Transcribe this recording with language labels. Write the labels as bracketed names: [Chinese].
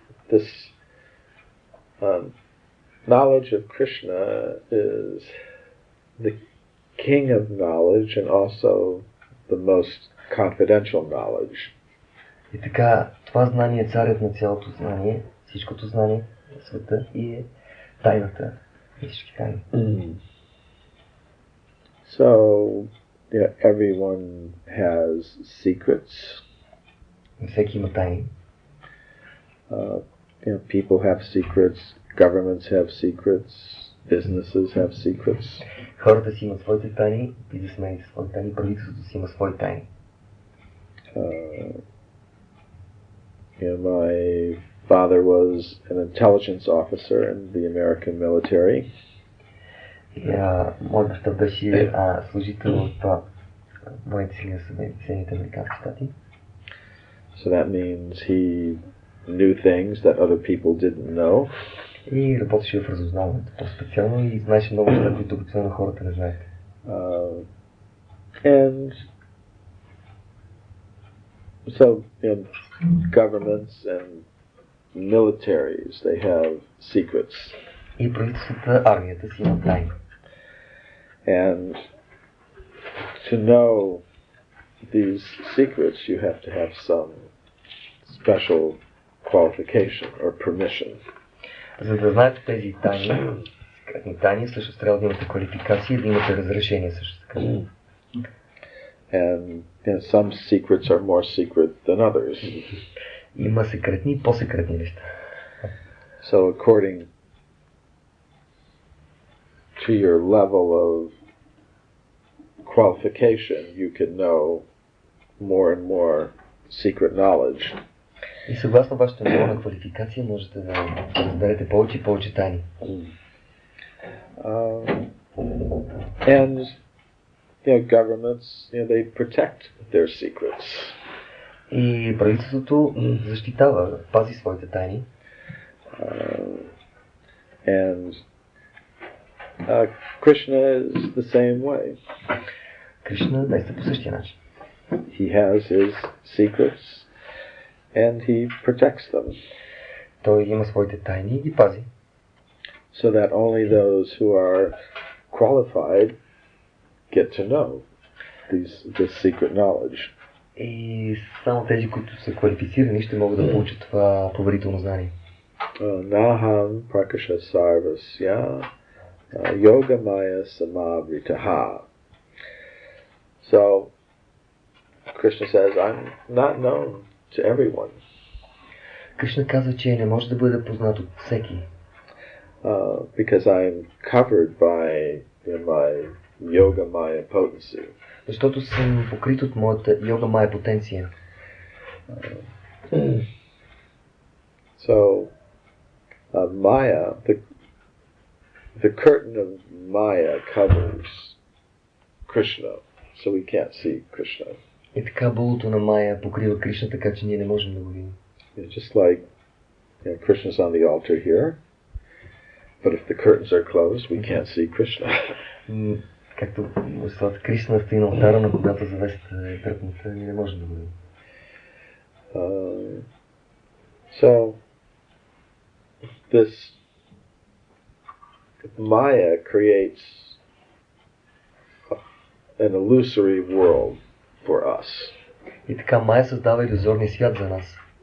[English] This knowledge of Krishna is the king of knowledge and also the most confidential knowledge. [Bulgarian] И така, това знание е царят на цялото знание, всичкото знание на света и е тайната на всички тайни. [English] So, everyone has secrets. [Bulgarian] Всеки има тайни. [English] People have secrets, governments have secrets, businesses have secrets. [Bulgarian] Хората си имат своите тайни, бизнесмените своите тайни, правителството си има свои тайни. [English] My father was an intelligence officer in the American military. [Bulgarian] Моят баща беше служител от военните сили на Съединените американски щати. [English] So that means he knew things that other people didn't know. [Bulgarian] И работеше в разузнаването по-специално и знаеше много неща, които обикновено хората не знаят. [English] And so, governments and militaries, they have secrets. [Bulgarian] И правителствата, армията си има тайни. [English] And to know these secrets, you have to have some special qualification or permission. [Bulgarian] За да знаете тези тайни, секретни тайни, също трябва да имате квалификация и да имате разрешение също така. [English] And some secrets are more secret than others. [Bulgarian] Има секретни и по-секретни неща. [English] So according to your level of qualification, you can know more and more secret knowledge. [Bulgarian] И съгласно вашето ниво на квалификация можете да разберете повече и повече тайни. [English] And governments, they protect their secrets. [Bulgarian] И правителството защитава, пази своите тайни. [English] And Krishna is the same way. [Bulgarian] Кришна действа по същия начин. [English] He has his secrets and he protects them. [Bulgarian] Той има своите тайни и ги пази. [English] So that only those who are qualified get to know this secret knowledge. [Bulgarian] И само тези, които са квалифицирани, ще могат да получат това поверително знание. [Sanskrit] Naham prakasha sarvasya yogamaya samavritaha. [English] So Krishna says, I'm not known to everyone. [Bulgarian] Кришна казва, че не може да бъде познат от всеки. [English] Because I'm covered by my yogamaya potency. [Bulgarian] Защото съм покрит от моята йогамая потенция. [English] So Maya, the curtain of Maya covers Krishna, so we can't see Krishna. [Bulgarian] И така булото на Мая покрива Кришна, така че ние не можем да го видим. [English] It's just like Krishna's on the altar here, but if the curtains are closed, we can't see Krishna. [Bulgarian] Както Кришна стои на алтара, но когато завесата е тръпната, ние не можем да го видим. [English] So this Maya creates an illusory world for us. [Bulgarian] И така Мая създава илюзорния свят за нас.